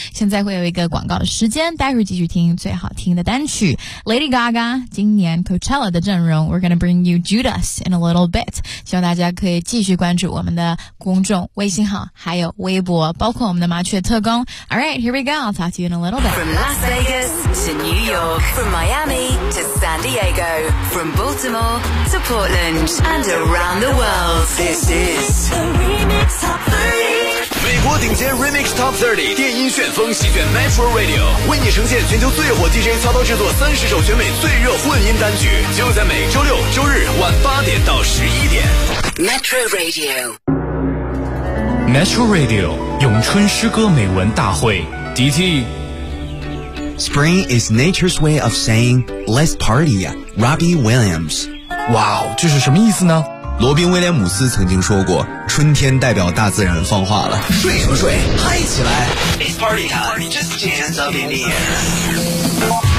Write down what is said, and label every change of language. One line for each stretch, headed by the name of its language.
Chinese: 现在会有一个广告时间，待会继续听最好听的单曲。
English: Lady Gaga,
Chinese: 今年 Coachella 的阵容
English: We're gonna bring you Judas in a little bit.
Chinese: 希望大家可以继续关注我们的公众微信号还有微博，包括我们的麻雀特工。
English: Alright, here we go, I'll talk to you in a little bit. From Las Vegas to New York, from Miami to San Diego, from Baltimore to Portland and around the world. This is the Remix Top 30.
Chinese: 美国顶尖 Remix Top 30, 电音旋风席卷 Metro Radio, 为你呈现全球最火 DJ 操刀制作30首全美最热混音单曲，就在每周六周日晚八点到十一点。
English: Metro Radio。
Chinese: Metro Radio, 咏春诗歌美文大会 DT。
English: Spring is nature's way of saying, let's party, Robbie Williams.
Chinese: Wow, 这是什么意思呢？罗宾威廉姆斯曾经说过，春天代表大自然放话了，睡什么睡，嗨起来，
English: It's party time, just dance up in the air.